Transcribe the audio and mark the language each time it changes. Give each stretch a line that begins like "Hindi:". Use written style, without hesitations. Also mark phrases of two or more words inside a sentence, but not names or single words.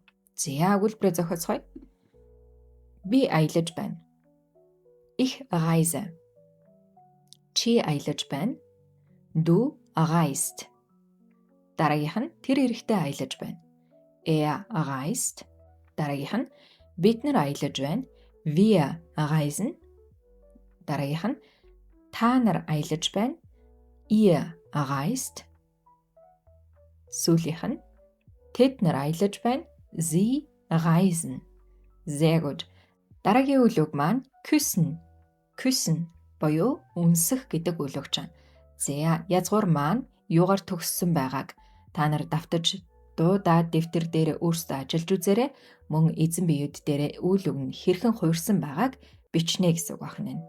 Mongolian: За өгүүлбэрээ зохиоцгоё. Би аялаж байна.
German: Ich reise.
Mongolian: Чи аялаж байна.
German: Du reist.
Mongolian: Дараагийнх нь тэр эрэхтэй аялаж байна.
German: Er reist.
Mongolian: Дараагийнх нь бид нар аялаж байна.
German: Wir reisen.
Mongolian: Дараагийнх нь та нар аялаж байна.
German: Ihr reist.
Mongolian: Сүүлийнх нь тэд нар аялаж байна.
German: Sie reisen. Sehr gut.
Mongolian: Дараагийн үйл үг маань küssen. Küssen буюу үнсэх гэдэг үйл үг чинь. За язгуур маань юугаар төгссөн байгааг та нар давтаж дуудаад дэвтэр дээр өөрсдөө ажиллаж үзээрэй. Мөн эзэн биед дээр үйл үг нь хэрхэн хуурсан байгааг бичнэ гэсэн үг байна.